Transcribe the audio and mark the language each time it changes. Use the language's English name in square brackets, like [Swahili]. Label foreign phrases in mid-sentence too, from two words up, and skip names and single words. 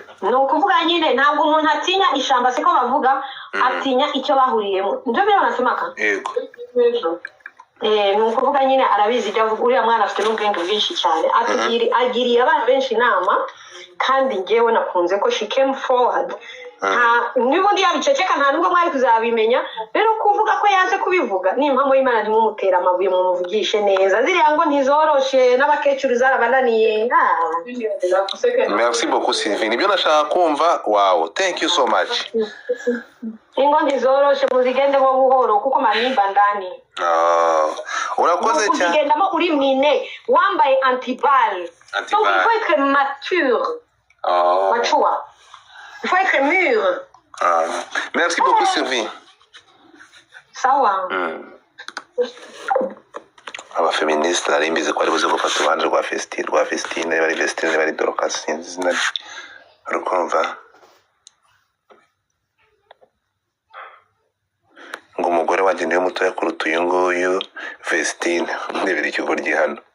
[Kinyarwanda] ni ukuvuga nyine ntabwo umuntu atinya ishamba siko bavuga atinya icyo bahuriyemo nibyo birabasemaka yego ni ukuvuga nyine arabizi ibyo avuga uriya mwana afite n'ubwenge bwinshi cyane agiriye abana benshi inama kandi njyewe nakunze ko [English] she came forward [Kinyarwanda] n'ubundi yabiceceka nta nubwo mwari kuzabimenya rero kuvuga ko yaje kubivuga ni impamvu y'Imana ntimumutera amabuye mumuvugishe neza ziriya ngo ntizoroshe n'abakecuru zarabananiye [French] merci beaucoup [English] Sylvie [Kinyarwanda] nibyo nashaka kumva [English] wow thank you so much [Kinyarwanda] ingo ntizoroshe muzigende bo buhoro kuko [Swahili] manimba ndani [Kinyarwanda] urakoze cyane uzigendamo uri mine wambaye antibal [French] donc il faut être mature mature il faut être mûr merci beaucoup Sylvie [Kinyarwanda] sawa abafeministe nari mbizi ko ari buze gufata uruhande rwa Vestine niba ari Vestine niba ari Dorcas sinzi izina rye urukumva ngo umugore wanjye niwe mutoya kuruta uyu nguyu Vestine ndebera ikigoryi hano